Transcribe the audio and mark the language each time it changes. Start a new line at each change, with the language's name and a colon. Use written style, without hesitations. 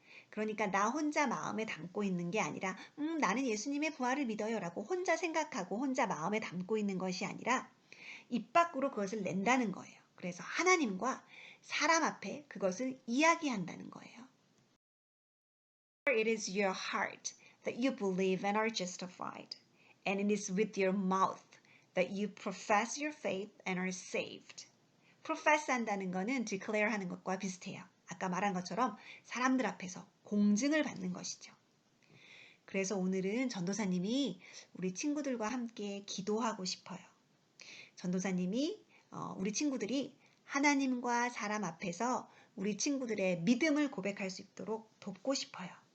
Korean: 그러니까 나 혼자 마음에 담고 있는 게 아니라 나는 예수님의 부활을 믿어요 라고 혼자 생각하고 혼자 마음에 담고 있는 것이 아니라 입 밖으로 그것을 낸다는 거예요. 그래서 하나님과 사람 앞에 그것을 이야기한다는 거예요.
English: It is your heart that you believe and are justified, and it is with your mouth that you profess your faith and are saved.
Korean: profess 한다는 거는 declare 하는 것과 비슷해요. 아까 말한 것처럼 사람들 앞에서 공증을 받는 것이죠. 그래서 오늘은 전도사님이 우리 친구들과 함께 기도하고 싶어요. 전도사님이 우리 친구들이 하나님과 사람 앞에서 우리 친구들의 믿음을 고백할 수 있도록 돕고 싶어요.